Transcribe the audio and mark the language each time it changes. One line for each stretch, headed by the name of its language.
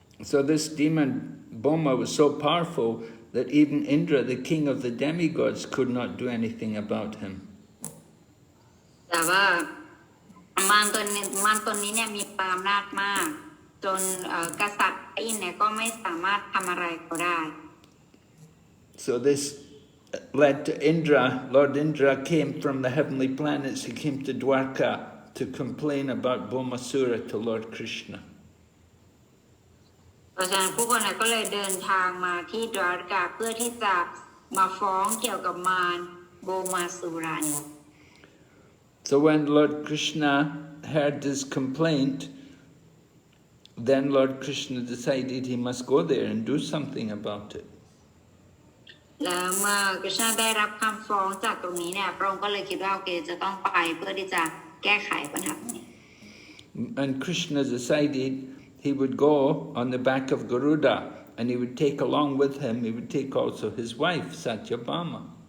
English: So this demon Bhauma was so powerful that even Indra, the king of the demigods, could not do anything about him.
Thai: แต่ว่ามารตัวนี้เนี่ยมีความอำนาจมากจนกษัตริย์อินเนี่ยก็ไม่สามารถทำอะไรเขาได้
English: So this led to Indra. Lord Indra came from the heavenly planets. He came to Dwarka to complain about Bhaumāsura to Lord Krishna.
Thai: เพราะฉะนั้นผู้คนก็เลยเดินทางมาที่ดวารกาเพื่อที่จะมาฟ้องเกี่ยวกับมารโบมาสุราเนี่ย
English: So when Lord Krishna heard this complaint, then Lord Krishna decided he must go there and do something about it.
Thai: แล้วเมื่อกฤษณะได้รับคำฟ้องจากตรงนี้เนี่ยพระองค์ก็เลยคิดว่าโอเคจะต้องไปเพื่อที่จะแก้ไขปัญหานี้
English: And Krishna decided he would go on the back of Garuda and he would take along with him, he would take also his wife, Satyabhama.